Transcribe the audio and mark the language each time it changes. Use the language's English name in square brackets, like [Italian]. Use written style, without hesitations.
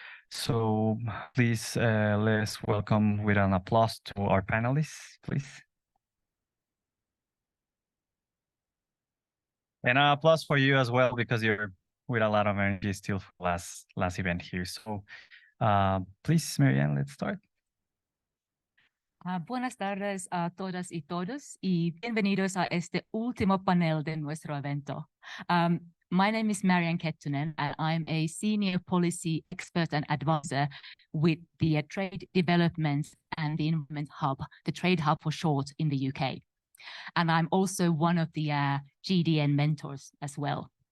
[English] So please let's welcome with an applause to our panelists, please. And an applause for you as well, because you're with a lot of energy still for last event here. So please, Marianne, let's start. [Spanish] Buenas tardes a todas y todos y bienvenidos a este último panel de nuestro evento. [English] My name is Marianne Kettunen and I'm a senior policy expert and advisor with the Trade Development and the Environment Hub, the Trade Hub for short, in the UK. And I'm also one of the GDN mentors as well.